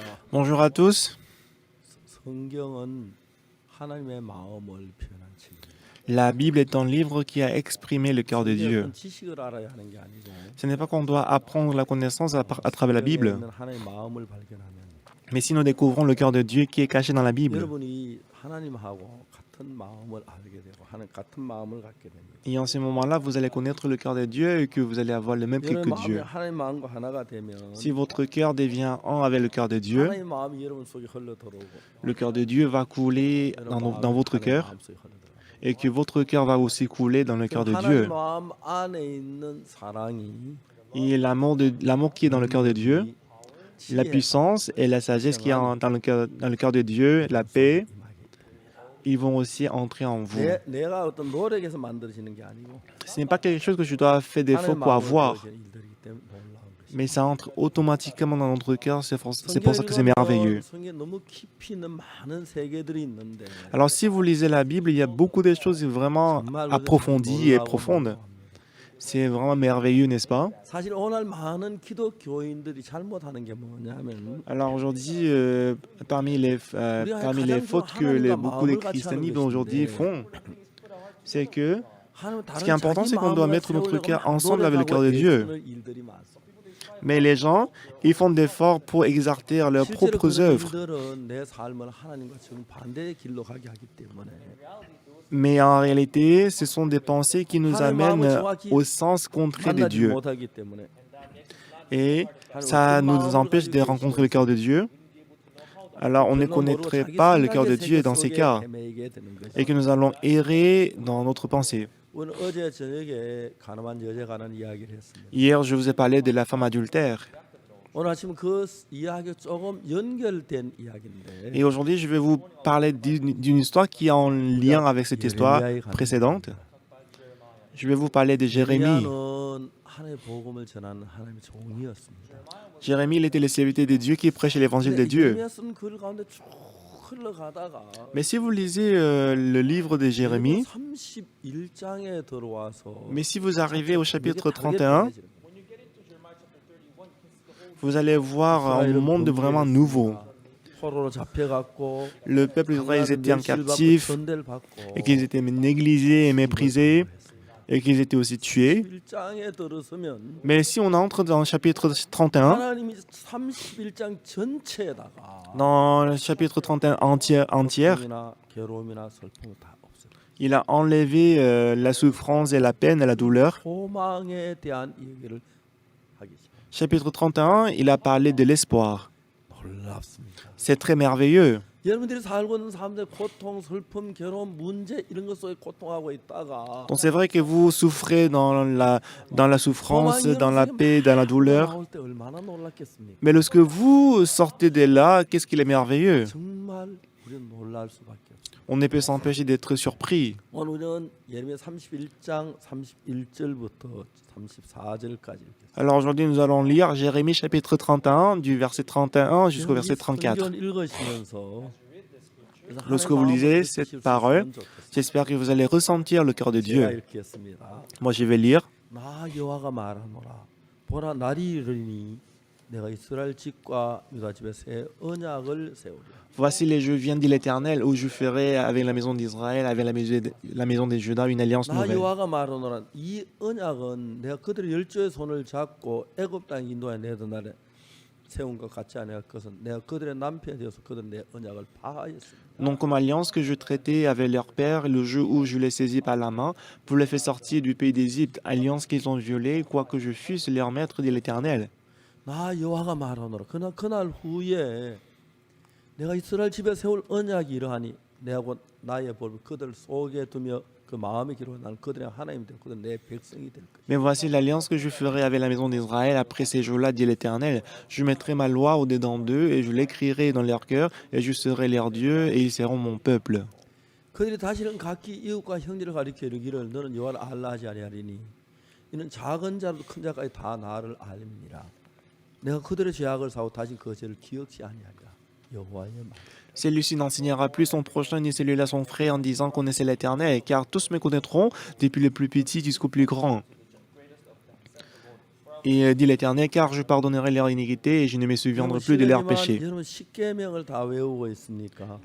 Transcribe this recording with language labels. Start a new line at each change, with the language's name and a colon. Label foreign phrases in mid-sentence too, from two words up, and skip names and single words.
French: Bonjour à tous.
Korean: 성경은 하나님의 마음을 표현한 책입니다.
French: La Bible est un livre qui a exprimé le cœur de Dieu.
Korean: 성경은 지식을 알아야 하는 게 아니고
French: Ce n'est pas qu'on doit apprendre la connaissance à travers la
Korean: 성경에
French: Bible,
Korean: 있는 하나님의 마음을 발견하면
French: mais si nous découvrons le cœur de Dieu qui est caché dans la Bible,
Korean: 여러분이 하나님하고 같은 마음을 알게 되고 같은 마음을 갖게 됩니다.
French: et en ce moment-là, vous allez connaître le cœur de Dieu et que vous allez avoir le même cœur
Korean: 여러분의
French: que
Korean: 마음이
French: Dieu.
Korean: 하나님 마음과 하나가 되면
French: Si votre cœur devient un avec le cœur de Dieu,
Korean: 하나님 마음이 여러분 속에 흘러 들어오고
French: le cœur de Dieu va couler dans votre cœur et que votre cœur va aussi couler dans le cœur de
Korean: 하나님
French: Dieu.
Korean: 마음 안에 있는 사랑이
French: Et l'amour qui est dans le cœur de Dieu, la puissance et la sagesse qui est dans le cœur de Dieu, la paix, ils vont aussi entrer en vous.
Korean: 내가 어떤 노력에서 만들어지는 게 아니고
French: Ce n'est pas quelque chose que je dois faire d'effort
Korean: 하나님
French: pour
Korean: 마음으로
French: avoir,
Korean: 벌어지는 일들이기 때문에 놀라운 것입니다.
French: mais ça entre automatiquement dans notre cœur, c'est pour ça que c'est merveilleux.
Korean: 성경에 너무 깊이 있는 많은 세계들이 있는데
French: Alors si vous lisez la Bible, il y a beaucoup de choses vraiment approfondies et profondes. C'est vraiment merveilleux, n'est-ce pas?
Korean: 사실 오늘 많은 기독교인들이 잘못하는 게 뭐냐면
French: Alors aujourd'hui, parmi les fautes que beaucoup de christianismes aujourd'hui font, c'est que ce qui est important, c'est qu'on doit mettre notre cœur ensemble avec le cœur de Dieu. Mais les gens, ils font des efforts pour exalter leurs propres œuvres.
Korean: 내 삶을 하나님과 지금 반대의 길로 가게 하기 때문에
French: Mais en réalité, ce sont des pensées qui nous amènent au sens contraire de
Korean: 만나지
French: Dieu.
Korean: 못하기 때문에
French: Et ça nous empêche de rencontrer le cœur de Dieu. Alors on ne connaîtrait pas le cœur de Dieu dans ces cas
Korean: 헤매이게 되는 것이.
French: et que nous allons errer dans notre pensée.
Korean: 오늘 어제 저녁에 가늠한 여자에 관한 이야기를 했습니다.
French: Hier, je vous ai parlé de la femme adultère.
Korean: 오늘 아침 그 이야기 조금 연결된 이야기인데
French: Et aujourd'hui, je vais vous parler d'une histoire qui est en lien avec cette histoire précédente. Je vais vous parler de Jérémie.
Korean: 예레미야는 하나님의 복음을 전하는 하나님의 종이었습니다.
French: Jérémie, il était le serviteur de Dieu qui prêchait l'évangile de Dieu.
Korean: 예레미야 쓴 글 가운데 쭉 흘러가다가
French: Mais si vous lisez le livre de Jérémie,
Korean: 31장에 들어와서
French: mais si vous arrivez au chapitre 31, vous allez voir un monde vraiment nouveau.
Korean: 포로로 잡혀갔고
French: Le peuple d'Israël était en captif
Korean: 전대를 받고
French: et qu'ils étaient négligés et méprisés et qu'ils étaient aussi tués.
Korean: 31장에 들어서면
French: Mais si on entre dans le chapitre 31,
Korean: 하나님이 31장 전체에다가
French: dans le chapitre 31 entière,
Korean: 고통이나 괴로움이나 슬픔을 다 없애요.
French: il a enlevé la souffrance et la peine et la douleur.
Korean: 소망에 대한 얘기를 하기 시작해요.
French: Chapitre 31, il a parlé de l'espoir.
Korean: 놀랍습니다.
French: C'est très merveilleux.
Korean: 여러분들이 살고 있는 삶들 고통, 슬픔, 괴로움, 문제 이런 것 속에 고통하고 있다가
French: Donc c'est vrai que vous souffrez dans la souffrance, dans la paix, dans la douleur.
Korean: 나올 때 얼마나 놀랐겠습니까?
French: Mais lorsque vous sortez de là, qu'est-ce qu'il est merveilleux?
Korean: 정말 우리는 놀랄 수밖에 없어요.
French: On ne peut s'empêcher d'être surpris.
Korean: 오늘은 예레미야 31장 31절부터 34절까지
French: Alors aujourd'hui, nous allons lire Jérémie chapitre 31, du verset 31 jusqu'au verset 34. Lorsque vous lisez cette parole, j'espère que vous allez ressentir le cœur de Dieu. Moi, je vais lire.
Korean: 나 여호와가 말하노라 보라 날이 이르니 내가 이스라엘 집과 유다 집에 새 언약을 세우리라.
French: Voici les jeux viennent de l'Éternel, où je ferai avec la maison d'Israël, avec la maison de Juda, une alliance
Korean: 나
French: nouvelle.
Korean: 여호와가 말하노라 이 언약은 내가 그들의 열조의 손을 잡고 애굽 땅 인도에 내던 날에 세운 것 같지 않아요. 그것은 내가 그들의 남편이 되어서 그들은 내 언약을 파하였습니다.
French: Donc, comme alliance que je traitais avec leur père le jour où je les saisis par la main pour les faire sortir du pays d'Égypte, alliance qu'ils ont violée, quoique je fusse leur maître de l'Éternel.
Korean: 나 여호와가 말하노라. 그날 후에 내가 이스라엘 집에 세울 언약이 이러하니 내가 곧 나의 법을 그들 속에 두며 그 마음에 기록해 나는 그들의 하나님이 되고 그들은 내 백성이 될 것이다.
French: Mais voici l'alliance que je ferai avec la maison d'Israël après ces jours-là, dit l'Éternel. Je mettrai ma loi au-dedans d'eux et je l'écrirai dans leur cœur et je serai leur Dieu et ils seront mon peuple.
Korean: 그들이 다시는 각기 이웃과 형제를 가리켜 이르기를 너는 여호와를 알라 하지 아니하리니 이는 작은 자로도 큰 자까지 다 나를 알미니라. 내가 그들의 죄악을 사고 다시 그 죄를 기억지 아니하리라. 여호와의 말.
French: Celui-ci n'enseignera plus son prochain ni celui-là son frère en disant connaissez l'Éternel, car tous me connaîtront, depuis le plus petit jusqu'au plus grand. Et dit l'Éternel, car je pardonnerai leur iniquité et je ne me souviendrai plus de leurs péchés.
Korean: 여러분 십계명을 다 외우고 있습니까?